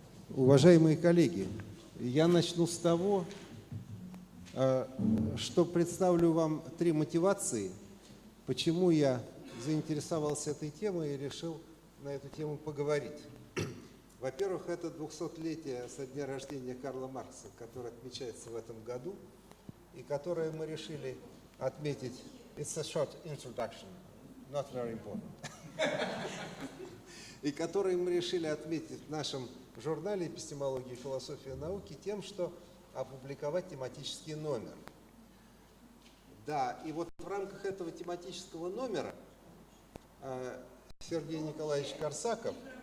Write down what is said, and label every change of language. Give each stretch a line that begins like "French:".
Russian: Уважаемые коллеги, я начну с того, что представлю вам три мотивации, почему я заинтересовался этой темой и решил на эту тему поговорить. Во-первых, это 200-летие со дня рождения Карла Маркса, которое отмечается в этом году, и которое мы решили отметить.
English: It's a short introduction, not very important.
Russian: И которое мы решили отметить в нашем журнале «Эпистемология, философия, науки» тем, что опубликовать тематический номер. Да, и вот в рамках этого тематического номера Сергей Николаевич Корсаков...